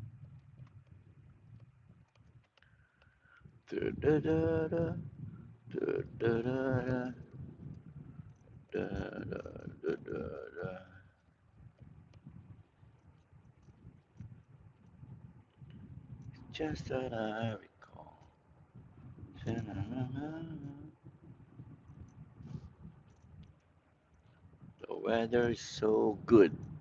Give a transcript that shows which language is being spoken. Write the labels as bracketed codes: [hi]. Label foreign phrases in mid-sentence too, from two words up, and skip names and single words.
[en] Da-da-da-da. Da-da-da-da. Da-da-da-da-da. Just that I recall. Ta-na-na-na. The weather is so good.